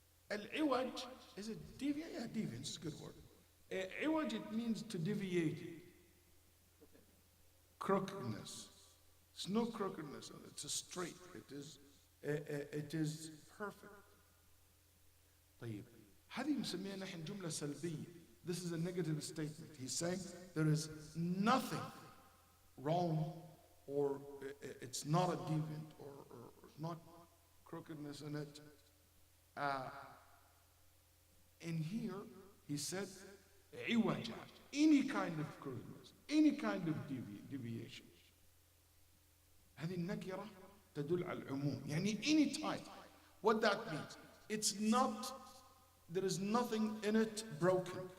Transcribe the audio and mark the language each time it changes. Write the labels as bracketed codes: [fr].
[en] Al-iwaj, is it deviant? Yeah, deviance is a good word. Iwaj, it means to deviate. Crookedness. It's no crookedness, it's a straight. It is perfect. طيب. [ar] هذه نسميها نحن جملة سلبية. [en] This is a negative statement. He's saying there is nothing wrong or it's not a deviant, or not crookedness in it. In here, he said, عوجا, any kind of crookedness, any kind of deviation. [ar] هذه النكرة تدل على العموم. [en] يعني any type. What that means, it's not, there is nothing in it broken.